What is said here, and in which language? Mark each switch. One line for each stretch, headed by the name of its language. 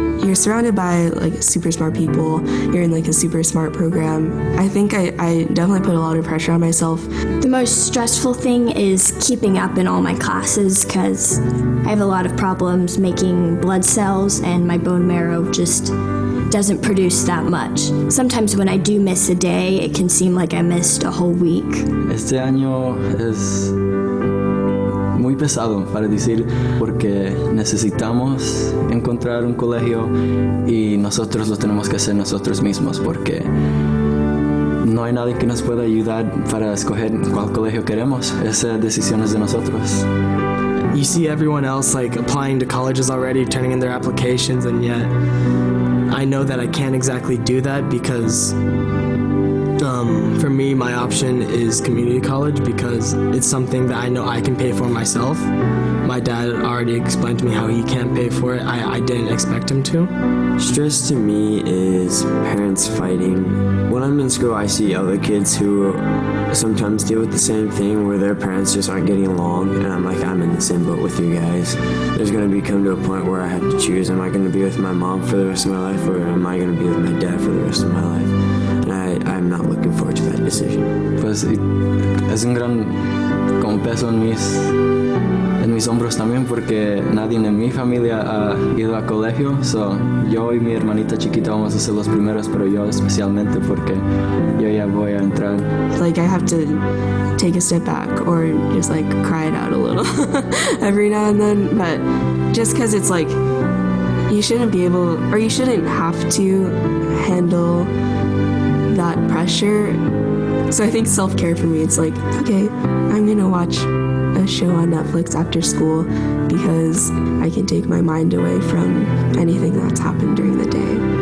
English: You're surrounded by like super smart people. You're in like a super smart program. I think I definitely put a lot of pressure on myself. The most stressful thing is keeping up in all my classes because I have a lot of problems making blood cells, and my bone marrow just doesn't produce that much. Sometimes when I do miss a day, it can seem like I missed a whole week.
Spanish: Este año es muy pesado para decir porque necesitamos encontrar un colegio y nosotros lo tenemos que hacer nosotros mismos porque no hay nadie que nos pueda ayudar para escoger cuál colegio queremos. Esa decisión es de nosotros.
English: You see everyone else like applying to colleges already, turning in their applications, and yet I know that I can't exactly do that because for me, my option is community college because it's something that I know I can pay for myself. My dad already explained to me how he can't pay for it. I didn't expect him to. Stress to me is parents fighting. When I'm in school, I see other kids who sometimes deal with the same thing where their parents just aren't getting along, and I'm like, I'm in the same boat with you guys. There's going to come to a point where I have to choose, am I going to be with my mom for the rest of my life, or am I going to be with my dad for the rest of my life? And I'm not looking forward to that decision.
Spanish: Pues es un gran como peso en mis hombros también porque nadie en mi familia ha ido a colegio. So, yo y mi hermanita chiquita vamos a ser los primeros, pero yo especialmente porque yo ya voy a entrar.
English: Like I have to take a step back or just like cry it out a little every now and then. But just because it's like you shouldn't be able or you shouldn't have to handle that pressure. So I think self-care for me, it's like, okay, I'm gonna watch a show on Netflix after school because I can take my mind away from anything that's happened during the day.